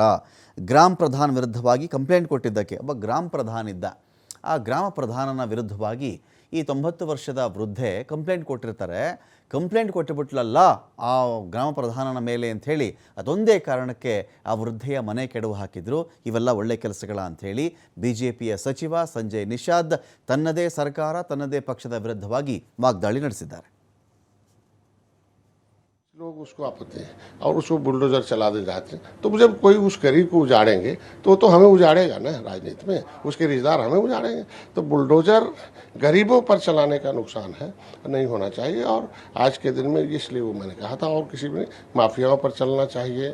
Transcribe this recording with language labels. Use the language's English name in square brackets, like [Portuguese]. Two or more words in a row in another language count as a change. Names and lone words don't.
[Kannada] ಗ್ರಾಮ ಪ್ರಧಾನ ವಿರುದ್ಧವಾಗಿ ಕಂಪ್ಲೇಂಟ್ ಕೊಟ್ಟಿದ್ದಕ್ಕೆ ಒಬ್ಬ ಗ್ರಾಮ ಪ್ರಧಾನ ಇದ್ದ, ಆ ಗ್ರಾಮ ಪ್ರಧಾನನ ವಿರುದ್ಧವಾಗಿ ಈ 90 ವರ್ಷದ ವೃದ್ಧೆ ಕಂಪ್ಲೇಂಟ್ ಕೊಟ್ಟಿರ್ತಾರೆ. ಕಂಪ್ಲೇಂಟ್ ಕೊಟ್ಟುಬಿಟ್ಲಲ್ಲ ಆ ಗ್ರಾಮ ಪ್ರಧಾನನ ಮೇಲೆ ಅಂಥೇಳಿ, ಅದೊಂದೇ ಕಾರಣಕ್ಕೆ ಆ ವೃದ್ಧೆಯ ಮನೆ ಕೆಡವು ಹಾಕಿದ್ರು. ಇವೆಲ್ಲ ಒಳ್ಳೆ ಕೆಲಸಗಳ ಅಂಥೇಳಿ BJPಯ ಸಚಿವ ಸಂಜಯ್ ನಿಶಾದ್ ತನ್ನದೇ ಸರ್ಕಾರ, ತನ್ನದೇ ಪಕ್ಷದ ವಿರುದ್ಧವಾಗಿ ವಾಗ್ದಾಳಿ ನಡೆಸಿದ್ದಾರೆ. [Hindi] लोग उसको आपत्ति है और उसको बुलडोजर चला दे जाते हैं, तो जब कोई उस गरीब को उजाड़ेंगे तो हमें उजाड़ेगा ना, राजनीति में उसके रिश्तेदार हमें उजाड़ेंगे. तो बुलडोजर गरीबों पर चलाने का नुकसान है, नहीं होना चाहिए. और आज के दिन में इसलिए वो मैंने कहा था, और किसी भी माफियाओं पर चलना चाहिए.